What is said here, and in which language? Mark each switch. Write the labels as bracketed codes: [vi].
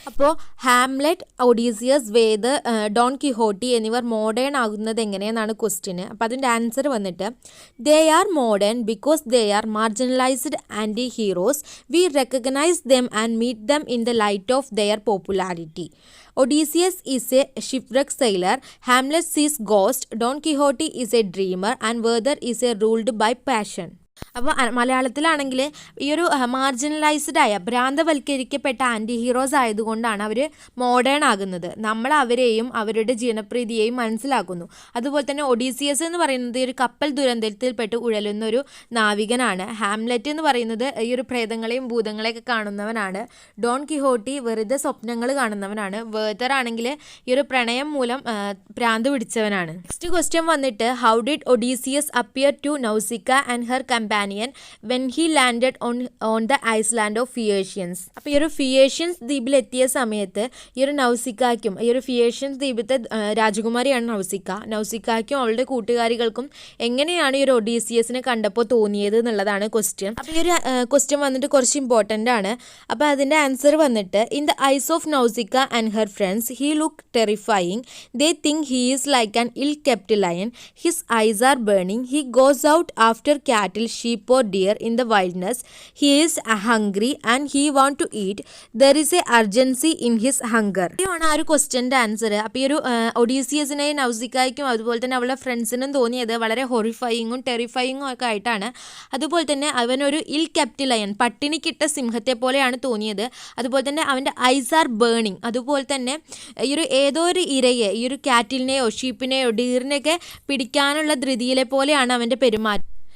[ml] അപ്പോൾ Hamlet, Odysseus, വേദർ, Don Quixote എന്നിവർ modern ആകുന്നത് എങ്ങനെയെന്നാണ് ക്വസ്റ്റ്യന്. അപ്പോൾ അതിൻ്റെ ആൻസർ വന്നിട്ട് [en] They are modern because they are marginalised anti heroes. We recognise them and meet them in the light of their popularity. Odysseus is a shipwrecked sailor, Hamlet sees ghosts, Don Quixote is a dreamer, and Werther is a ruled by passion. [ml] അപ്പോൾ മലയാളത്തിലാണെങ്കിൽ ഈ ഒരു marginalised ആയ ഭ്രാന്തവൽക്കരിക്കപ്പെട്ട anti heroes ആയതുകൊണ്ടാണ് അവർ modern ആകുന്നത്. നമ്മൾ അവരെയും അവരുടെ ജനപ്രീതിയെയും മനസ്സിലാക്കുന്നു. അതുപോലെ തന്നെ ഒഡീസിയസ് എന്ന് പറയുന്നത് ഒരു കപ്പൽ ദുരന്തത്തിൽപ്പെട്ട് ഉഴലുന്ന ഒരു നാവികനാണ്. ഹാംലെറ്റ് എന്ന് പറയുന്നത് ഈ ഒരു പ്രേതങ്ങളെയും ഭൂതങ്ങളെയൊക്കെ കാണുന്നവനാണ്. ഡോൺ കിഹോട്ടി വെറുതെ സ്വപ്നങ്ങൾ കാണുന്നവനാണ്. വേർതർ ആണെങ്കിൽ ഈ ഒരു പ്രണയം മൂലം ഭ്രാന്ത് പിടിച്ചവനാണ്. [en] Next question വന്നിട്ട് how did Odysseus appear to Nausicaa and her companion when he landed on the island of Phaeacians. [ml] അപ്പോൾ ഈ ഒരു ഫിയേഷ്യൻസ് ദ്വീപിൽ എത്തിയ സമയത്ത് ഈ ഒരു നൗസിക്കായ്ക്കും, ഈ ഒരു ഫിയേഷ്യൻസ് ദ്വീപിലത്തെ രാജകുമാരിയാണ് നൗസിക്കായ്ക്കും അവളുടെ കൂട്ടുകാരികൾക്കും എങ്ങനെയാണ് ഈ ഒരു ഒഡീസിയസിനെ കണ്ടപ്പോൾ തോന്നിയത് എന്നുള്ളതാണ് ക്വസ്റ്റ്യൻ. അപ്പോൾ ഈ ഒരു ക്വസ്റ്റ്യൻ വന്നിട്ട് കുറച്ച് ഇമ്പോർട്ടൻ്റ് ആണ്. അപ്പോൾ അതിൻ്റെ ആൻസർ വന്നിട്ട് [en] In the eyes of Nausicaa and her friends he look terrifying. They think he is like an ill kept lion. His eyes are burning. He goes out after cattle, sheep or deer in the wilderness. He is hungry and he want to eat. There is a urgency in his hunger. [ml] ഇതാണ് ആ ഒരു ക്വസ്റ്റ്യൻ്റെ answer. അപ്പോൾ ഈ ഒരു ഒഡീസിയസിനെയും നൗസിക്കായ്ക്കും അതുപോലെ തന്നെ അവളുടെ ഫ്രണ്ട്സിനും തോന്നിയത് വളരെ ഹൊറിഫയിങ്ങും ടെറിഫയിങ്ങും ഒക്കെ ആയിട്ടാണ്. അതുപോലെ തന്നെ അവനൊരു ഇൽ കെപ്റ്റ് ലയൺ, പട്ടിണിക്കിട്ട സിംഹത്തെ പോലെയാണ് തോന്നിയത്. അതുപോലെ തന്നെ അവൻ്റെ [en] Eyes are burning. [ml] അതുപോലെ തന്നെ ഈ ഒരു ഏതോ ഒരു ഇരയെ, ഈ ഒരു കാറ്റിലിനെയോ ഷീപ്പിനെയോ ഡീറിനെയൊക്കെ പിടിക്കാനുള്ള ധൃതിയിലെ പോലെയാണ് അവൻ്റെ പെരുമാറ്റം.